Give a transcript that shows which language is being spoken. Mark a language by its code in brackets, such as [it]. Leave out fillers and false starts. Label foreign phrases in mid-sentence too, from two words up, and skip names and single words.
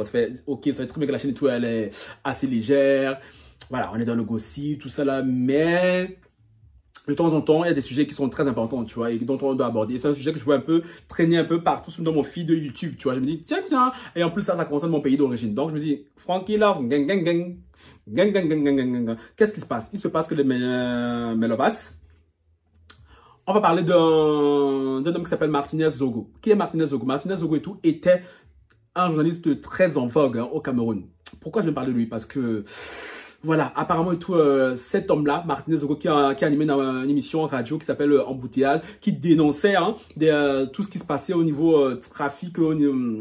[fr] Ça fait ok, ça fait très bien que la chaîne et tout elle est assez légère, voilà, on est dans le gossip tout ça là, mais de temps en temps il y a des sujets qui sont très importants, tu vois, et dont on doit aborder. C'est un sujet que je vois un peu traîner un peu partout dans mon feed de YouTube, tu vois. Je me dis tiens, et en plus ça concerne mon pays d'origine, donc je me dis Frankie Love, [en] gang gang gang gang gang gang gang gang gang. [fr] Qu'est-ce qui se passe? Il se passe que les Melovas, on va parler d'un homme qui s'appelle Martinez Zogo. Qui est Martinez Zogo? Martinez Zogo et tout était un journaliste très en vogue au Cameroun. Pourquoi je vais parler de lui? Parce que, voilà, apparemment et tout, cet homme-là, Martinez Zogo, qui a animé une émission radio qui s'appelle Embouteillage, qui dénonçait tout ce qui se passait au niveau trafic, au niveau...